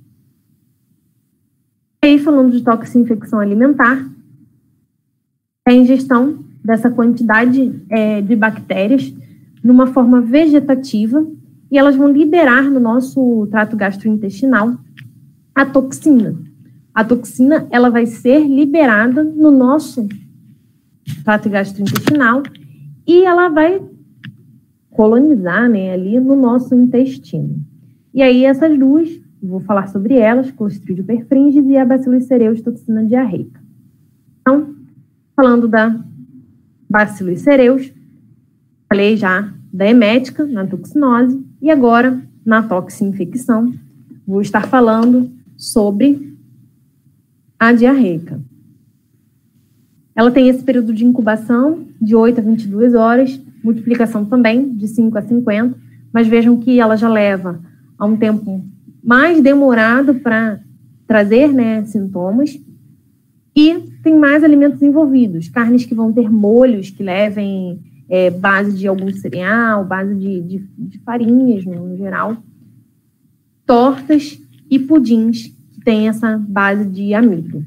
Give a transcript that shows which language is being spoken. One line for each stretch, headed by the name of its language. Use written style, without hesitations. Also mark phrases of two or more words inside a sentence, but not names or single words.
Portuguese: E aí, falando de toxinfecção alimentar, a ingestão dessa quantidade de bactérias numa forma vegetativa, e elas vão liberar no nosso trato gastrointestinal a toxina. A toxina, ela vai ser liberada no nosso trato gastrointestinal e ela vai colonizar, né, ali no nosso intestino. E aí essas duas, vou falar sobre elas, Clostridium perfringens e a Bacillus cereus, toxina diarreica. Então, falando da Bacillus cereus, falei já da emética, na toxinose, e agora, na toxinfecção, vou estar falando sobre a diarreica. Ela tem esse período de incubação de 8 a 22 horas, multiplicação também de 5 a 50, mas vejam que ela já leva a um tempo mais demorado para trazer, né, sintomas, e tem mais alimentos envolvidos, carnes que vão ter molhos que levem base de algum cereal, base de farinhas no geral, tortas e pudins que tem essa base de amido.